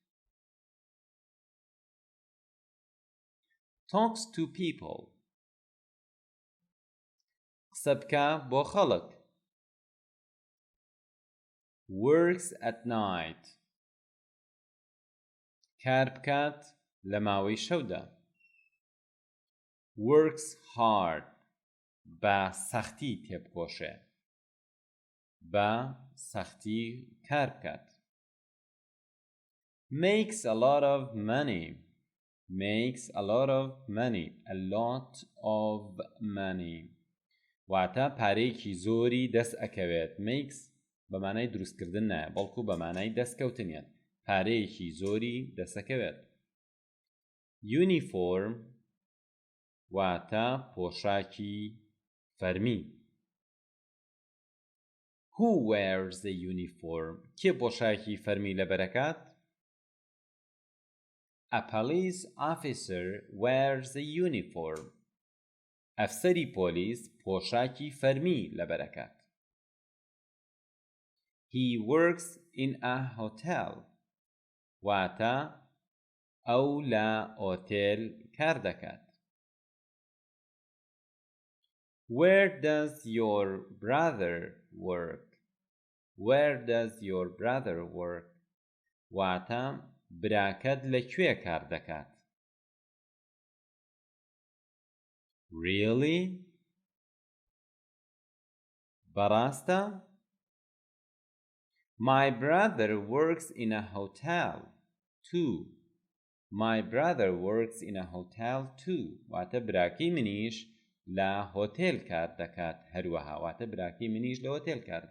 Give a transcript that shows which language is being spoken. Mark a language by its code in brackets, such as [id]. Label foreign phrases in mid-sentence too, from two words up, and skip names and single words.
[en] Talks to people [ckb] قسە بکە بۆ خەڵک. [en] Works at night [ckb] کار بکات لە ماوەی شەودا. [en] Works hard [ckb] بە سەختی تێبکۆشێ بە سەختی کار بکات. [en] Makes a lot of money. Makes a lot of money. A lot of money [ckb] واتە پارەیەکی زۆری دەست ئەکەوێت. Makes بە مانای دروستکردن نایە بەڵکو بە مانای دەستکەوتنیان. پارەیەکی زۆری دەست ئەکەوێت. Uniform واتە پۆشاکی فەرمی. [en] Who wears the uniform? [ckb] کێ پۆشاکی فەرمی لەبەرەکات؟ [en] A police officer wears the uniform. [ckb] ئەفسەری پۆلیس پۆشاکی فەرمی لەبەرەکات. [en] He works in a hotel. [ckb] واتە ئەو لە ئۆتێل کار دەکات. [en] Where does your brother work? Where does your brother work? [ckb] واتە براکەت لەکوێ کار دەکات. [en] Really? [ckb] بەڕاستە؟ [en] My brother works in a hotel too. My brother works in a hotel too. [ckb] واتە براکەی منیش لە هۆتێل کار دەکات هەروەها. واتە براکەی منیش لە هۆتێل کار